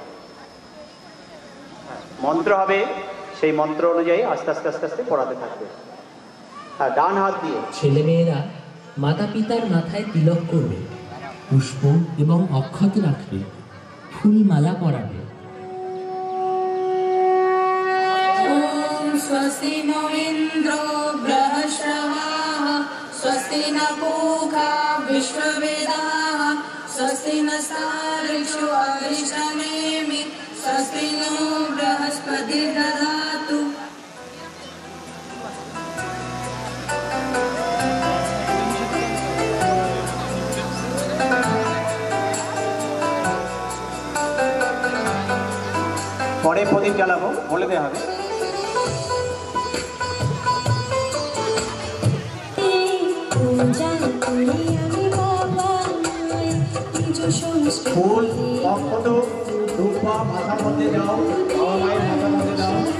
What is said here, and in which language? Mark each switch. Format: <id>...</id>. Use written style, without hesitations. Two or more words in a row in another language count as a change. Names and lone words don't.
<bn>মন্ত্র হবে, সেই মন্ত্র অনুযায়ী আস্তে আস্তে আস্তে আস্তে পড়াতে থাকবে। হ্যাঁ, ডান হাত দিয়ে ছেলেমেয়েরা মাতা পিতার মাথায় তিলক করবে, পুষ্প এবং অক্ষত রাখবে, ফুলমালা পরাবে।</bn> <sa>स्वस्ति नो इन्द्रो बृहस्रवाः स्वस्ति न पूषा विश्ववेदाः स्वस्ति नस्तार्क्ष्यो अरिष्टनेमि स्वस्ति नो बृहस्पतिर्दधातु।</sa> <bn>পরে প্রদীপ জ্বালাবো, বলে দেওয়া হবে। ফুল অক্ষত রূপা মাথার মধ্যে দাও, বাবা মায়ের মাথার মধ্যে দাও।</bn>